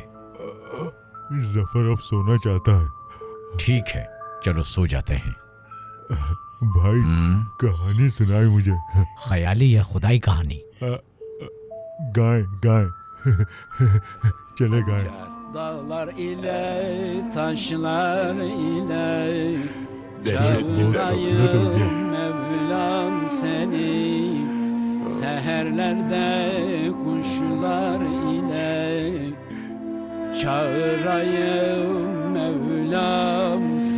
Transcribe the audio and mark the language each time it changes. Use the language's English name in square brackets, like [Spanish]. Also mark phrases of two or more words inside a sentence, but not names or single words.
[Hindi] जफर अब सोना चाहता है। ठीक है, चलो सो जाते हैं। भाई, कहानी सुनाई मुझे। ख्याली या खुदाई कहानी? गाय चले गाय। [Turkish] Dağlar ile taşlar ile Dehşet, çağırayım Mevlam seni. Seherlerde kuşlar ile çağırayım Mevlam seni.